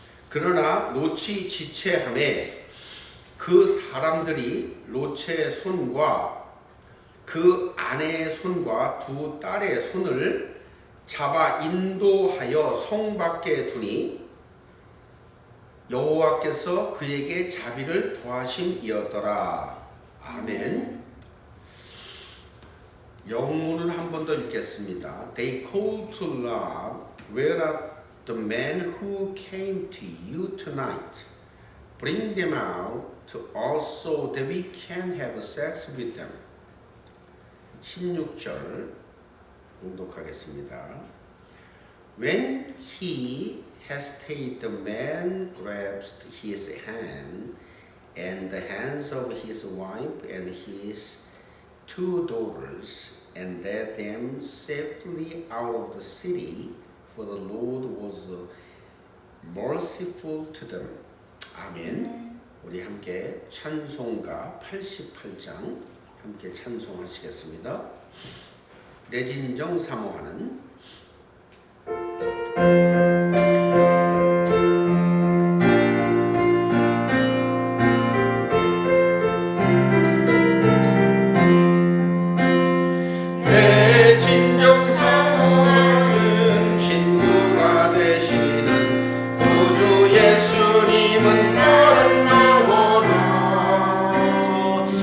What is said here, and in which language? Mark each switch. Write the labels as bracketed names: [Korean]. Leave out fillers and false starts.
[Korean] 그러나 롯이 지체하매 그 사람들이 롯의 손과 그 아내의 손과 두 딸의 손을 잡아 인도하여 성 밖에 두니 여호와께서 그에게 자비를 더하심이었더라. 아멘. 영문을 한 번 더 읽겠습니다. [English] They called to Lot, where are the men who came to you tonight? Bring them out to us so that we can have sex with them. [Korean] 16절 봉독하겠습니다. [English] When he hesitated, the man grasped his hand and the hands of his wife and his two daughters and led them safely out of the city, for the Lord was merciful to them. [Korean] 아멘. 우리 함께 찬송가 88장 함께 찬송하시겠습니다. 내 진정 사모하는 내 진정 사모하는 친구가 되시는 구주 예수님은 너를 나오라.